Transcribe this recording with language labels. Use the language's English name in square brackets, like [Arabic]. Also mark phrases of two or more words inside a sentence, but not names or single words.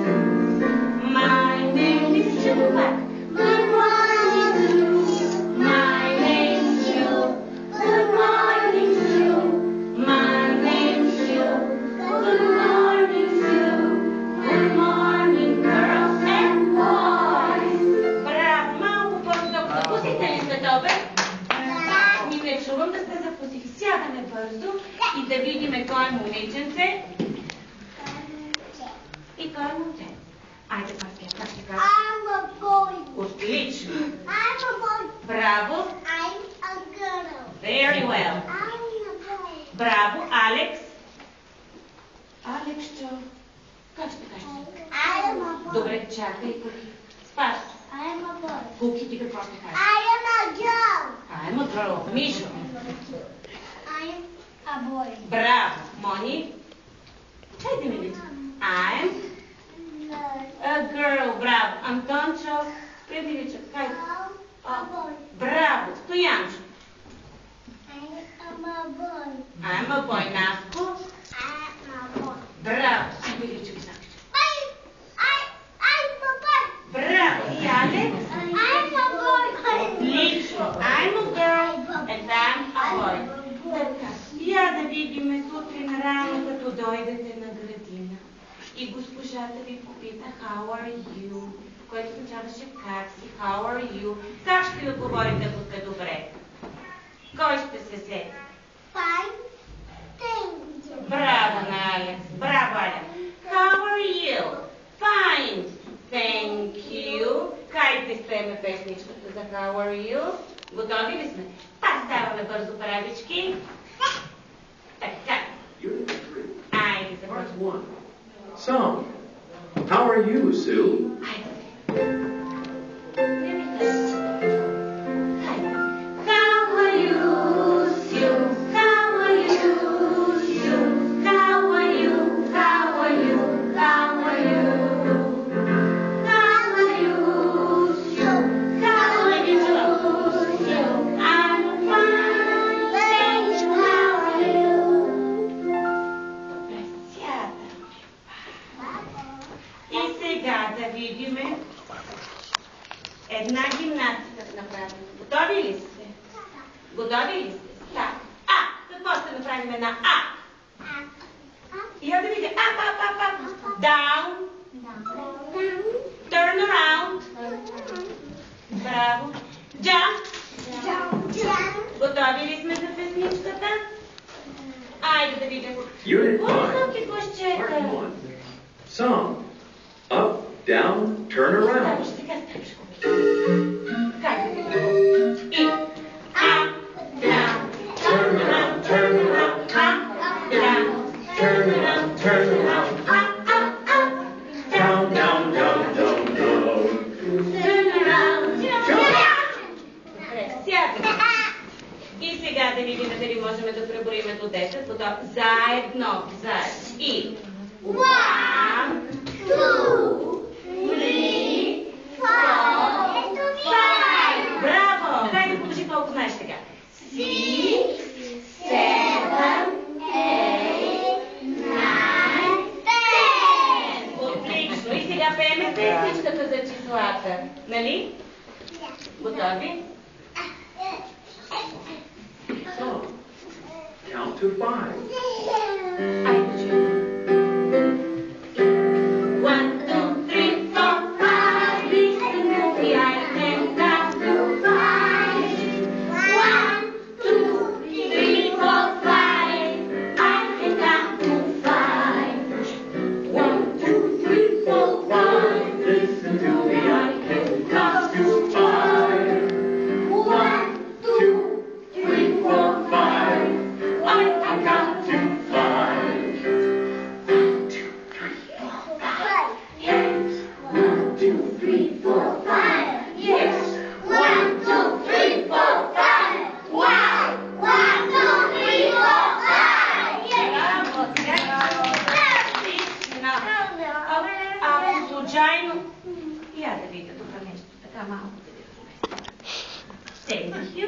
[English] My name is Sue. Good morning, Sue. My name's Sue. Good morning, Sue. My name's Sue. Good morning, Sue. Good morning, girls and boys. [Bulgarian] Браво! Малко по-високо. Запусихте ли следобед? Ми не чувам да сте запусили. Сядаме бързо и да видим кой е момиченце и кой е момче. Айде, Паския, как ще кажа? Отлично. Браво. [English] Very well. [Bulgarian] Браво, Алекс. Алексчо. Как ще кажеш? Добре, чакай, Куки. Спаш. Куки, ти какво ще кажеш? [English] I'm a girl. [Bulgarian] Мишо. Браво. Мони. Хайде, миличко. [English] I'm a girl. [Bulgarian] Браво. Антончо. Миличко. Хайде. Браво. Стоянчо. [English] I'm a boy. [Bulgarian] Наско. Браво. Миличко. Браво. И Алекс. Отлично. [English] I'm a girl and I'm a boy. [Bulgarian] Така. Я да видим сутрин рано, като дойдете на градина. И госпожата ви попита [English] how are you, [Bulgarian] което означаваше как си, [English] how are you. [Bulgarian] Как ще ви отговорите, ако сте добре? Кой ще се сети? Браво на Алекс. Браво, Алекс. [English] How are you? Fine. Thank you. [Bulgarian] Хайде спеме песничката за [English] How are you? [Bulgarian] Готови ли сме? Пак ставаме бързо, парабички. Така. Айде, [English] Part [Bulgarian] започваме. [English] 1, Song. How are you, Sue? Айде. How are you, Sue? How are you, Sue? How are you? How are you? How are you? How are you, Sue? How are you, Sue? I'm fine, thank you. How are you? [Bulgarian] Добре, сядаме. И сега да видим една гимнастика да направим. Готови ли сте? Готови ли сте? Так. Какво ще направим една А? Я да видя. [English] Up. Down. Turn around. [Bulgarian] Браво. Jump. да видя. [English] Unit [Bulgarian] Какво [English] 5. [Bulgarian] какво ще чета? [English] Part 1. Song. Up, down, turn around. [Bulgarian] Сега ставаш как да видя? И [English] up, down, Turn around, turn around. up, down, Turn around, turn around. up, up, up, Down, down, down, down, down. turn around. [Bulgarian] Добре, сядаме. И сега да видим дали можем да преброим до 10. Потом заедно, заедно. И 1, 2, 3, 4, 5. Браво! Дай да подуши колко знаеш сега. 6, 7, 8, 9, 10. Отлично. И сега пеем песничката за числата. Нали? Готови? [English] So, count to 5. [Bulgarian] Айде, чуем. 1, 2, 3, 4, 5. [English] Listen to me, I can count to 5. 1, 2, 3, 4, 5. I can count to 5. 1, 2, 3, 4, 5. Listen to me, I can count to 5. 1, 2, 3, 4, 5. I can count to 5. 1, 2, 3, 4, 5. Yes. 1, 2, 3, 4, 5. Yes. 1, 2, 3, 4, 5. Wow! 1, 2, 3, 4, 5. [Bulgarian] Браво! Отлично! Ако случайно... Я да видя тук нещо, така малко да ви разместя.